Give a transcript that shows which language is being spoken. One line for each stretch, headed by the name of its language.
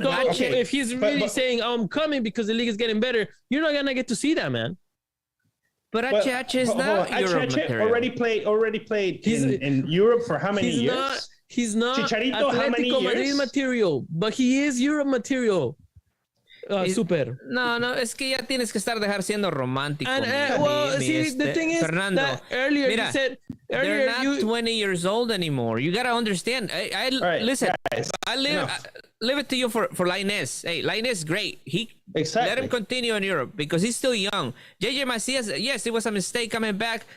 English: So if he's really saying, I'm coming because the league is getting better, you're not going to get to see that, man. But Achache is not Europe material. Already played in Europe for how many years? He's not Chicharito, how many years? Madrid material, but he is Europe material. Super.
Spanish: No, es que ya tienes que dejar siendo romántico.
English: The thing is, Fernando, that earlier you said they're not 20 years old anymore. You gotta understand. Listen, guys, I leave it to you for Lainez. Hey, Lainez, great. Let him continue in Europe because he's still young. JJ Macias, yes, it was a mistake coming back.